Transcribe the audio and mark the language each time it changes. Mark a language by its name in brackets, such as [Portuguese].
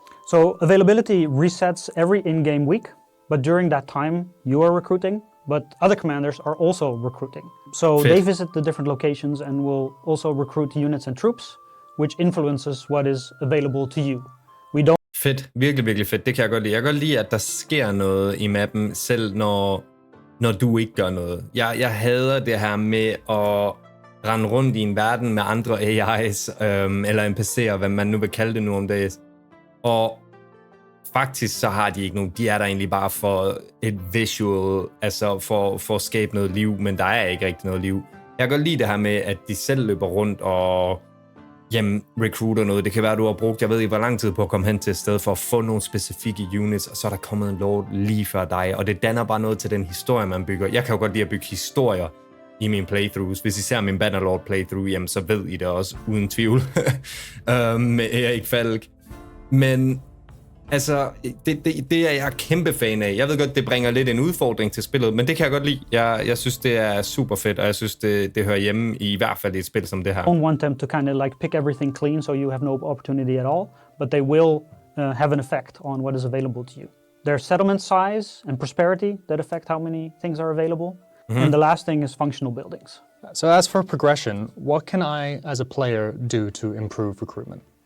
[English] So availability resets every in-game week, but during that time you are recruiting, but other commanders are also recruiting. So they visit the different locations and will also recruit units and troops, which influences what is available to you. We don't. [Danish] Fedt, virkelig fedt. Det kan jeg godt lide. Jeg kan godt lide, at der sker noget i mappen, selv når du ikke gør noget. Jeg hader det her med at rende rundt i en verden med andre AIs, eller NPC'er, hvad man nu vil kalde det nu om dagen. Og faktisk så har de ikke nogen. De er der egentlig bare for et visual, altså for at skabe noget liv, men der er ikke rigtig noget liv. Jeg kan godt lide det her med, at de selv løber rundt og recruiter noget. Det kan være, at du har brugt, jeg ved ikke, hvor lang tid på at komme hen til et sted for at få nogle specifikke units, og så er der kommet en lord lige før dig, og det danner bare noget til den historie, man bygger. Jeg kan jo godt lide at bygge historier i mine playthroughs. Hvis I ser min Bannerlord playthrough, jamen så ved I det også, uden tvivl, med Erik Falk. Men altså, det er jeg kæmpe fan af. Jeg ved godt, det bringer lidt en udfordring til spillet, men det kan jeg godt lide. Jeg synes, det er super fedt, og jeg synes, det hører hjemme i hvert fald i et spil som det her. [English] I don't want them to kind of like pick everything clean, so you have no opportunity at all, but they will have an effect on what is available to you. There's settlement size and prosperity that affect how many things are available. Mm-hmm. And the last thing is functional buildings. So as for progression, what can I, as a player, do to improve recruitment?